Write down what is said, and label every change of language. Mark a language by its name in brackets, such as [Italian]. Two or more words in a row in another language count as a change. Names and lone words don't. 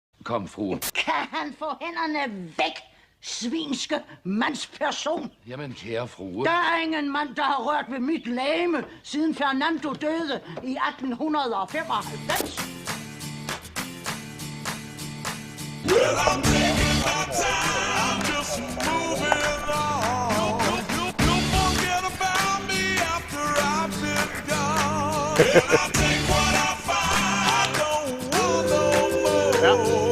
[Danish] kom, frue. Kan han få hænderne væk, svinske mandsperson? Jamen, kære frue. Der er ingen mand, der har rørt ved mit legeme, siden Fernando døde i 1895. [English] Well, I'm taking my time, just moving on. You forget about me after I've been gone. And I'll take what I find, I don't want no more.